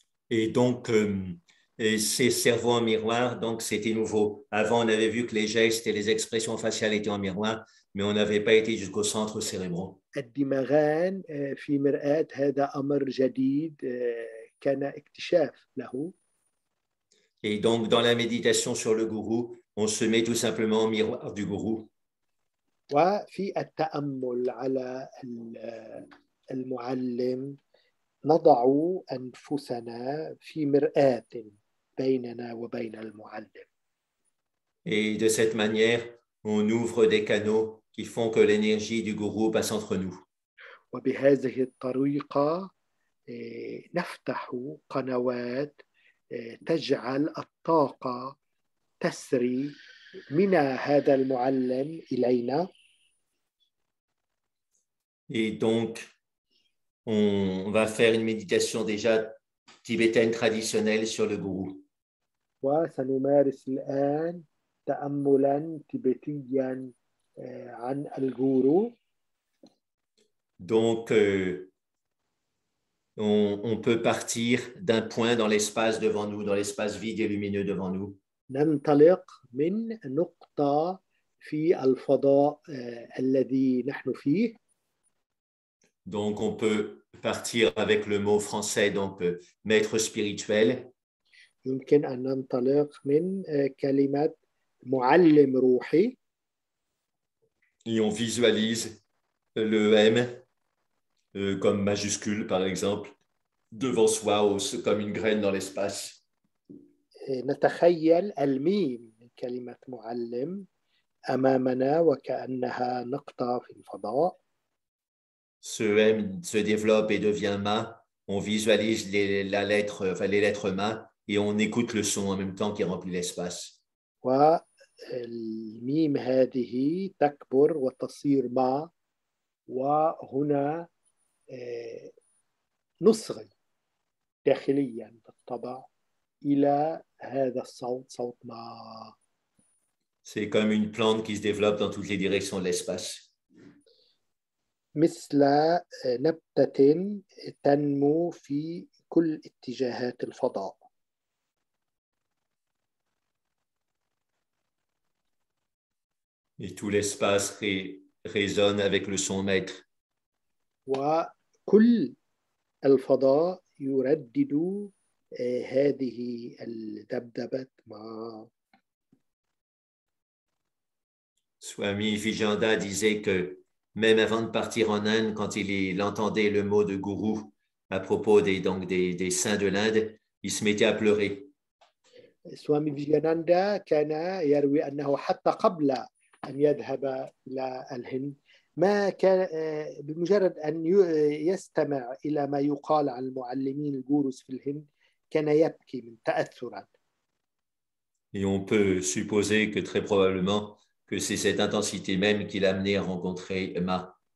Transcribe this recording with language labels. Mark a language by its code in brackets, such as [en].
[fr] Et donc, ces cerveaux en miroir, donc c'était nouveau. Avant, on avait vu que les gestes et les expressions faciales étaient en miroir, mais on n'avait pas été jusqu'aux centres cérébraux. [ar] الدماغان في مرآة، هذا أمر جديد كان اكتشاف له. [fr] Et donc, dans la méditation sur le gourou, on se met tout simplement au miroir du gourou. [ar] وفي التأمل على المعلم نضع أنفسنا في مرآة بيننا وبين المعلم. [fr] Et de cette manière, on ouvre des canaux qui font que l'énergie du gourou passe entre nous. [ar] وبهذه الطريقة نفتح قنوات تجعل الطاقة تسري من هذا المعلم إلينا. [fr] Et donc, on va faire une méditation déjà tibétaine traditionnelle sur le gourou. [ar] وسنمارس الآن تأملا تبتيا عن الجورو. [fr] Donc, on peut partir d'un point dans l'espace devant nous, dans l'espace vide et lumineux devant nous. [ar] ننطلق من نقطة في الفضاء الذي نحن فيه. [fr] Donc, on peut partir avec le mot français, donc maître spirituel. [ar] يمكن أن ننطلق من كلمة معلم روحي. [fr] Et on visualise le M comme majuscule, par exemple, devant soi, comme une graine dans l'espace. [ar] نتخيل الميم من كلمة معلم أمامنا وكأنها نقطة في الفضاء. [fr] Ce M se développe et devient Ma. On visualise les lettres Ma et on écoute le son en même temps qui remplit l'espace. [ar] والميم هذه تكبر وتصير ما، وهنا نصغي داخليا بالطبع إلى هذا الصوت، صوت ما. [fr] C'est comme une plante qui se développe dans toutes les directions de l'espace. [ar] مثل نبتة تنمو في كل اتجاهات الفضاء. [fr] Et tout l'espace résonne avec le son maître. [ar] وكل الفضاء يردد هذه الذبذبة ما. [fr] Swami Vijayanda disait que même avant de partir en Inde, quand il entendait le mot de gourou à propos des saints de l'Inde, il se mettait à pleurer. [ar] سوامي فيجياناندا كان يروي أنه حتى قبل أن يذهب إلى الهند ما كان بمجرد أن يستمع إلى ما يقال عن المعلمين الجوروس في الهند كان يبكي من تأثرا. [fr] Et on peut supposer que très probablement que c'est cette intensité même qui l'a amené à rencontrer Ma.